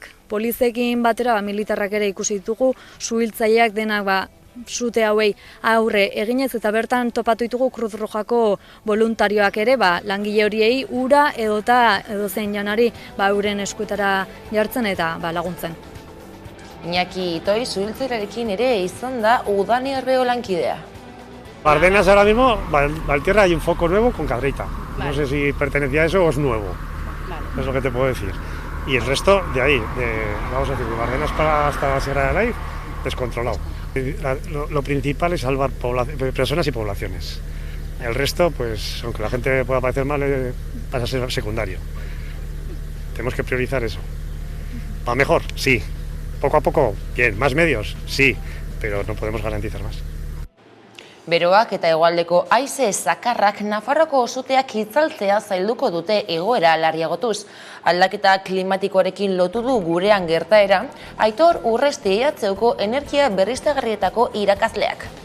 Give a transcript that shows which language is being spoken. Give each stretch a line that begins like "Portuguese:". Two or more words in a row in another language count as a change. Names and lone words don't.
Basque: Poliziekin batera militarrak ere ikusi ditugu, suhiltzaileak denak zute hauei aurre eginez eta bertan topatu ditugu Cruz Rojako voluntarioak ere, langile horiei ura edota edozein janari euren eskuetara jartzen eta laguntzen. Iñaki Itoi suhiltzailearekin ere izan da Udane Arbeo lankidea.
Spanish: Bardenas ahora mismo, Valtierra hay un foco nuevo con Cabrita. No sé si pertenecía a eso o es nuevo. Es lo que te puedo decir. Y el resto de ahí, vamos a decir, de Bardenas hasta la Sierra de Alaiz, descontrolado. Lo principal es salvar personas y poblaciones. El resto, pues, aunque la gente pueda parecer mal, pasa a ser secundario. Tenemos que priorizar eso. ¿Va mejor? Sí. Poco a poco, bien. ¿Más medios? Sí. Pero no podemos garantizar más.
Basque: Beroak eta hegoaldeko haize zakarrak Nafarroko zuteak itzaltzea zailduko dute egoera larriagotuz. Aldaketa klimatikoarekin lotu du gurean gertaera, Aitor Urresti atzeuko energia berriztagarrietako irakasleak.